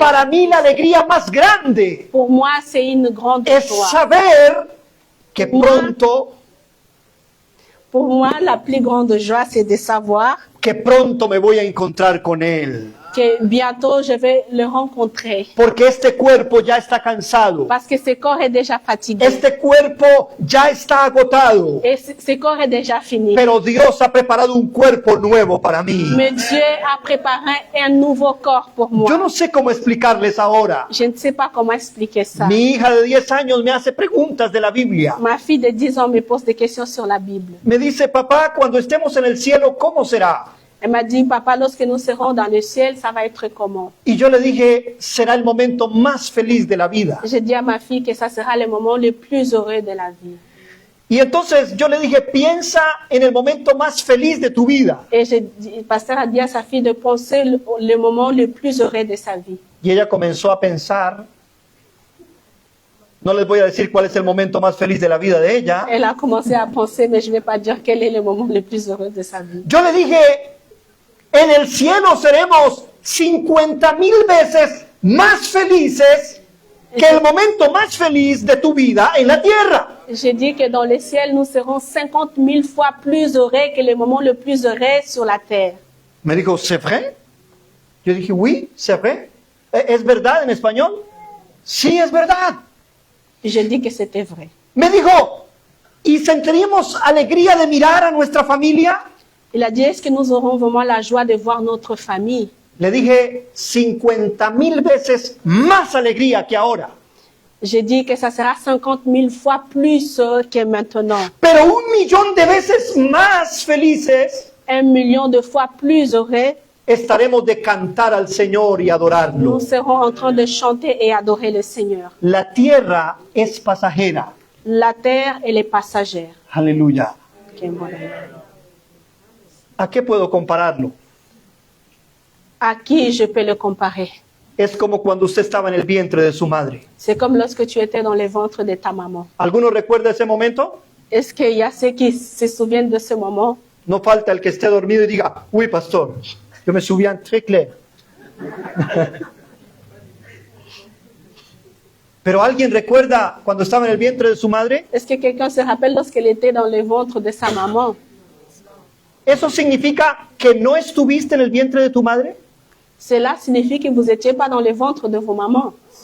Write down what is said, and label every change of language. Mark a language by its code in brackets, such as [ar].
[es] para mí la alegría más grande [fr] Pour moi, c'est une grande [es] es [fr] joie. [es] saber que pronto, [fr] Pour moi, la plus grande joie, c'est de savoir [es] que pronto me voy a encontrar con Él. [fr] que bientôt je vais le rencontrer. [es] Porque este cuerpo ya está cansado. [fr] Parce que ce corps est déjà fatigué. [es] Este cuerpo ya está agotado. [fr] Et ce corps est déjà fini. [es] Pero Dios ha preparado un cuerpo nuevo para mí. [fr] Mais Dieu a préparé un nouveau corps pour moi. [es] Yo no sé cómo explicarles ahora. [fr] Je ne sais pas comment expliquer ça. [es] Mi hija de 10 años me hace preguntas de la Biblia. [fr] Ma fille de 10 ans me pose des questions sur la Bible. [es] Me dice, papá, cuando estemos en el cielo, ¿cómo será? [fr] Elle m'a dit, papa, lorsque nous serons dans le ciel, ça va être comment? [es] Y yo le dije, será el momento más feliz de la vida. [fr] J'ai dit à ma fille que ça sera le moment le plus heureux de la vie. [es] Y entonces yo le dije, piensa en el momento más feliz de tu vida. [fr] Et le pasteur a dit à sa fille de penser le moment le plus heureux de sa vie. [es] Y ella comenzó a pensar. No les voy a decir cuál es el momento más feliz de la vida de ella. [fr] Elle a commencé à penser, mais je ne vais pas dire quel est le moment le plus heureux de sa vie. [es] Yo le dije, en el cielo seremos 50,000 veces más felices que el momento más feliz de tu vida en la tierra. [fr] J'ai dit que dans le ciel, nous serons 50 000 fois plus heureux que le moment le plus heureux sur la terre. [es] Me dijo, [fr] ¿c'est vrai? [es] Yo dije, [fr] oui, c'est vrai. [es] ¿Es verdad en español? Sí, es verdad. [fr] Je dis que c'était vrai. [es] Me dijo, ¿y sentiríamos alegría de mirar a nuestra familia? [fr] Il a dit, est-ce que nous aurons vraiment la joie de voir notre famille? [es] Le dije, 50,000 veces más alegría que ahora. [fr] J'ai dit que ça sera 50 000 fois plus que maintenant. [es] Pero 1,000,000 de veces más felices [fr] 1 million de fois plus heureux. [es] Estaremos de cantar al Señor y adorarlo. [fr] Nous serons en train de chanter et adorer le Seigneur. [es] La tierra es pasajera. [fr] La terre, elle est passagère. [es] Aleluya. Okay, bueno. ¿A qué puedo compararlo? [fr] À qui je peux le comparer? [es] Es como cuando usted estaba en el vientre de su madre. [fr] C'est comme lorsque tu étais dans le ventre de ta maman. [es] ¿Alguno recuerda ese momento? [fr] Est-ce qu'il y a ceux qui se souviennent de ce moment? [es] No falta el que esté dormido y diga, uy, pastor, yo [fr] me souviens très clair. [es] Pero ¿alguien recuerda cuando estaba en el vientre de su madre? [fr] Est-ce que quelqu'un se rappelle lorsqu'elle était dans le ventre de sa maman? [es] ¿Eso significa que no estuviste en el vientre de tu madre? [fr] Cela signifie que vous n'étiez pas dans le ventre de vos mamans.